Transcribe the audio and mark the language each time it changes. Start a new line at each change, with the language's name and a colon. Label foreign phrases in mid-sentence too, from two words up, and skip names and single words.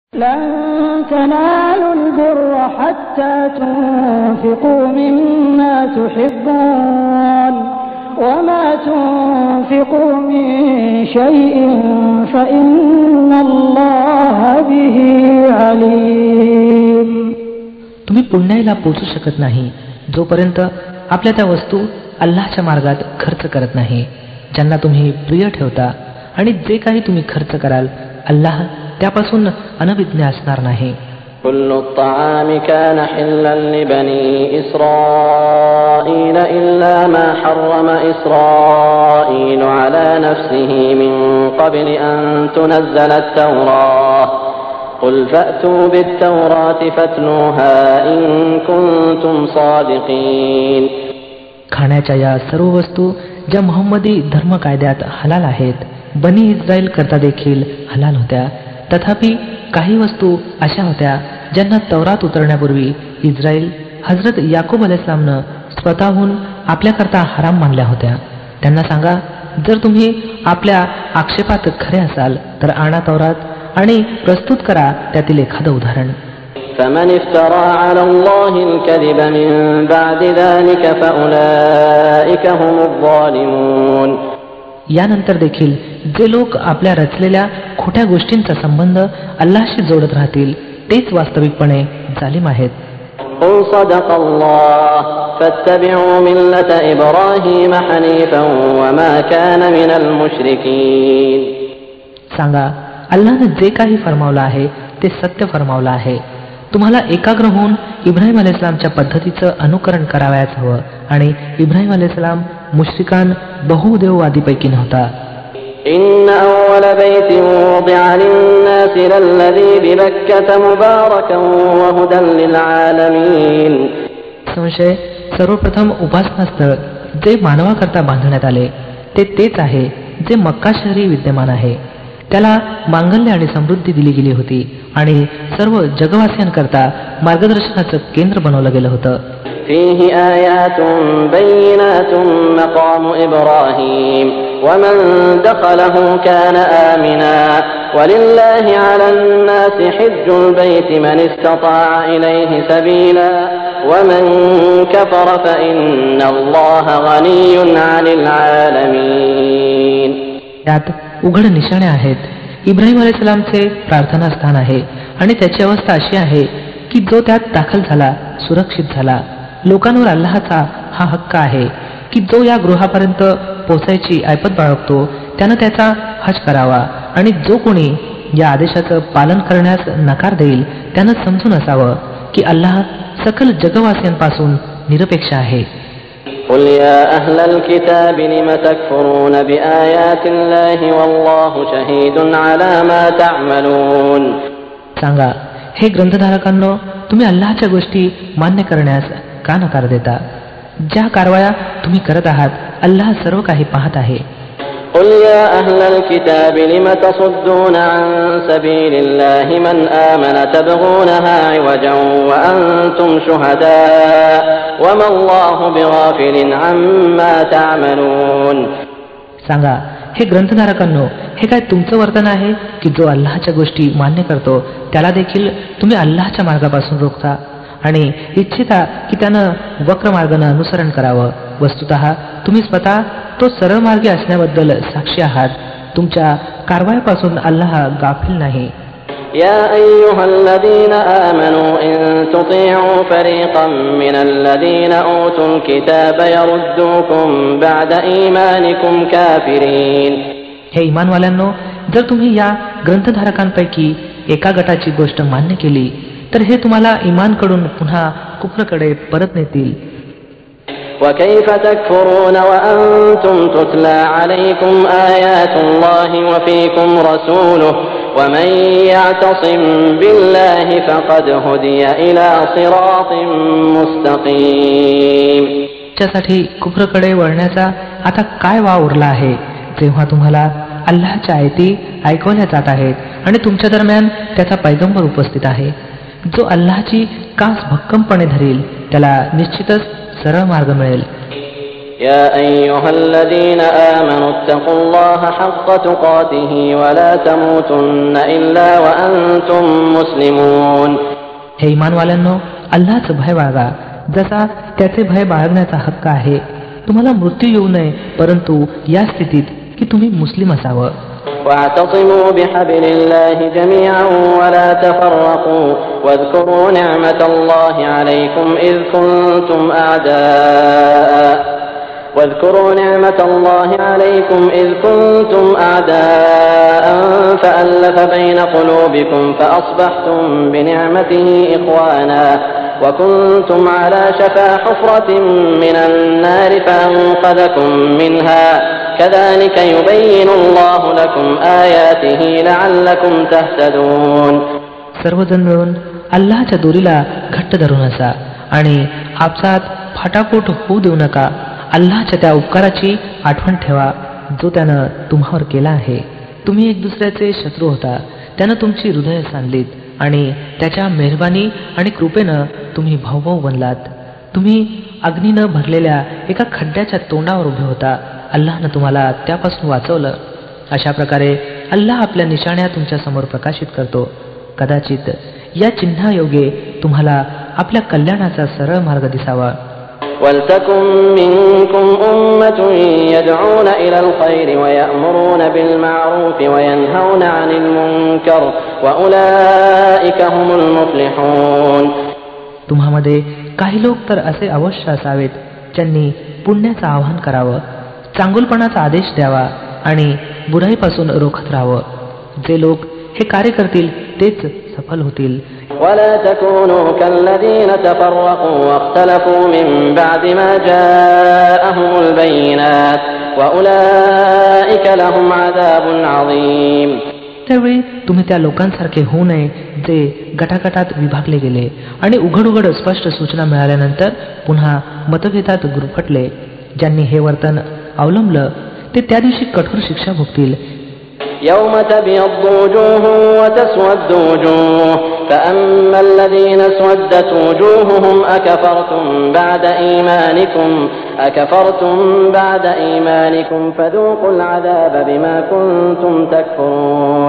Arabic: لن تنالوا البر حتى تنفقوا مما تحبون وما تنفقوا من شيء فإن الله به عليم.
Marathi: तुम्ही पुण्याला पोचू शकत नाही जोपर्यंत आपल्या त्या वस्तू अल्लाहच्या मार्गात खर्च करत नाही ज्यांना तुम्ही प्रिय ठेवता, आणि जे काही तुम्ही खर्च कराल अल्लाह त्यापासून अनभिज्ञ असणार नाही.
Arabic: كل الطعام كان حلا لبني إسرائيل إلا ما حرم إسرائيل على نفسه من قبل أن تنزل التوراة قل فأتوا بالتوراة فاتلوها إن كنتم صادقين.
Marathi: खाण्याच्या या सर्व वस्तू ज्या मुहम्मदी धर्म कायद्यात हलाल आहेत, बनी इस्रायल करता देखील हलाल होत्या. तथापि काही वस्तू अशा होत्या ज्यांना तौरात उतरण्यापूर्वी इस्रायल हजरत याकूब अलैहिस्सलामनं स्वतःहून आपल्याकरता हराम मानल्या होत्या. त्यांना सांगा, जर तुम्ही आपल्या आक्षेपात खरे असाल तर आणा तौरात आणि प्रस्तुत करा त्यातील एखादं उदाहरण.
Arabic: فمن افترى على الله الكذب من بعد ذلك فأولئك هم الظالمون.
Marathi: यानंतर देखील जे लोक आपल्या रचलेल्या खोट्या गोष्टींचा संबंध अल्लाहशी जोडत राहतील तेच वास्तविकपणे जालिम आहेत.
Arabic: قل صدق الله فاتبعوا ملة إبراهيم حنيفا وما كان من المشركين.
Marathi: सांगा, अल्लाहने जे काही फरमावलं आहे ते सत्य फरमावलं आहे. तुम्हाला एकाग्र होऊन इब्राहिम अलैहिस्सलामच्या पद्धतीचं अनुकरण करावयाच हवं, आणि इब्राहिम अलैहिस्सलाम मुश्रिकान बहुदेववादीपैकी नव्हता.
Arabic: إن أول بيت وضع للناس للذي ببكة مباركا وهدى للعالمين.
Marathi: संशय, सर्वप्रथम उपासनास्थळ जे मानवाकरता बांधण्यात आले ते तेच आहे जे मक्का शहरी विद्यमान आहे. त्याला मांगल्य आणि समृद्धी दिली गेली होती आणि सर्व जगवासियांकरता मार्गदर्शनाचं केंद्र बनवलं गेलं होतं.
Arabic: فيه آيات بينات مقام إبراهيم ومن دخله كان آمنا ولله على الناس حج البيت من استطاع إليه سبيلا ومن كفر فإن الله غني عن العالمين.
Marathi: त्यात उघड निशाणे आहेत. इब्राहिम अलैहिस्सलामचे प्रार्थनास्थान आहे आणि त्याची अवस्था अशी आहे की जो त्यात दाखल झाला सुरक्षित झाला. लोकांवर अल्लाहचा हा हक्क आहे की जो या गृहापर्यंत पोचायची ऐपत बाळगतो त्यानं त्याचा हज करावा, आणि जो कोणी या आदेशाचं पालन करण्यास नकार देईल त्यानं समजून असावं की अल्लाह सकल जगवासियांपासून निरपेक्ष आहे.
Arabic: قل يا أهل الكتاب لم تكفرون بآيات الله والله شهيد على ما تعملون.
Marathi: सांगा, हे ग्रंथधारकांनो, तुम्ही अल्लाहच्या गोष्टी मान्य करण्यास का नकार देता? ज्या कारवाया तुम्ही करत आहात अल्लाह सर्व काही पाहत आहे.
Arabic: قل يا أهل الكتاب لم تصدون عن سبيل الله من آمن تبغونها عوجا وأنتم شهداء وما الله بغافل عما تعملون.
Marathi: सांगा, हे ग्रंथधारकांनो, हे काय तुमचं वर्तन आहे की जो अल्लाहच्या गोष्टी मान्य करतो त्याला देखील तुम्ही अल्लाहच्या मार्गापासून रोखता आणि इच्छिता की त्यानं वक्र मार्गानं अनुसरण करावं. वस्तुतः तुम्ही स्वतः तो सरळ मार्गी असण्याबद्दल साक्षी आहात. तुमच्या कारवायापासून अल्लाह गाफील नाही.
Arabic: يا أيها الذين آمنوا إن تطيعوا فريقا من الذين أوتوا الكتاب يردوكم بعد إيمانكم كافرين.
Marathi: हे इमानवाल्यांनो, जर तुम्ही या ग्रंथधारकांपैकी एका गटाची गोष्ट मान्य केली तर हे तुम्हाला इमानकडून पुन्हा कुफ्रकडे परत नेतील.
Arabic: وكيف تكفرون وأنتم تتلى عليكم آيات الله وفيكم رسوله ومن يعتصم بالله فقد هدي إلى صراط مستقيم.
Marathi: त्यासाठी कुफ्रकडे वळण्याचा आता काय वाव उरला आहे जेव्हा तुम्हाला अल्लाहच्या आयती ऐकवल्या जात आहेत आणि तुमच्या दरम्यान त्याचा पैगंबर उपस्थित आहे. जो अल्लाहची कास भक्कमपणे धरेल त्याला निश्चितच सरळ मार्ग मिळेल.
Arabic: يا أيها الذين آمنوا اتقوا الله حق تقاته ولا تموتن إلا وأنتم مسلمون.
Marathi: हे इमानवाल्यांनो, अल्लाहचा भय बाळगा जसा त्याचे भय बाळगण्याचा हक्क आहे. तुम्हाला मृत्यू येऊ नये परंतु या स्थितीत की तुम्ही मुस्लिम असावं.
Arabic: واعتصموا بحبل الله جميعا ولا تفرقوا واذكروا نعمة الله عليكم إذ كنتم أعداء فألف بين قلوبكم فأصبحتم بنعمته إخوانا وكنتم على شفا حفرة من النار فأنقذكم منها كذلك يبين الله لكم آياته لعلكم تهتدون.
Marathi: सर्वजण मिळून अल्लाहच्या दोरीला घट्ट धरून असा आणि आपसात फाटाफूट होऊ देऊ नका. अल्लाहच्या त्या उपकाराची आठवण ठेवा जो त्यानं तुम्हावर केला आहे. तुम्ही एक दुसऱ्याचे शत्रू होता, त्यानं तुमची हृदय सांधलीत आणि त्याच्या मेहरबानी आणि कृपेनं तुम्ही भाऊभाऊ बनलात. तुम्ही अग्नीनं भरलेल्या एका खड्ड्याच्या तोंडावर उभे होता. अल्लाहनं तुम्हाला त्यापासून वाचवलं. अशा प्रकारे अल्लाह आपल्या निशाण्या तुमच्या समोर प्रकाशित करतो. कदाचित या चिन्हायोगे तुम्हाला आपल्या कल्याणाचा सरळ मार्ग दिसावा.
Arabic: وَلْتَكُنْ مِنْكُمْ أُمَّةٌ يَدْعُونَ إِلَى الْخَيْرِ وَيَأْمُرُونَ بِالْمَعْرُوفِ وَيَنْهَوْنَ عَنِ الْمُنْكَرِ وَأُولَئِكَ هُمُ الْمُفْلِحُونَ.
Marathi: तुम्हामध्ये काही लोक तर असे अवश्य असावेत ज्यांनी पुण्याचं आवाहन करावं, चांगुलपणाचा आदेश द्यावा आणि बुराईपासून रोखत राहावं. जे लोक हे कार्य करतील तेच सफल होतील.
Arabic: ولا تكونوا كالذين تفرقوا واختلفوا من بعد ما جاءهم البينات وأولئك لهم عذاب عظيم.
Marathi: त्यावेळी तुम्ही त्या लोकांसारखे होऊ नये जे गटागटात विभागले गेले आणि उघड उघड स्पष्ट सूचना मिळाल्यानंतर पुन्हा मतभेदात गुरफटले. ज्यांनी हे वर्तन अवलंबलं ते त्या दिवशी कठोर शिक्षा भोगतील.
Arabic: يوم تبيض وجوه وتسود وجوه فأما الذين اسودت وجوههم أكفرتم بعد إيمانكم فذوقوا العذاب بما كنتم تكفرون.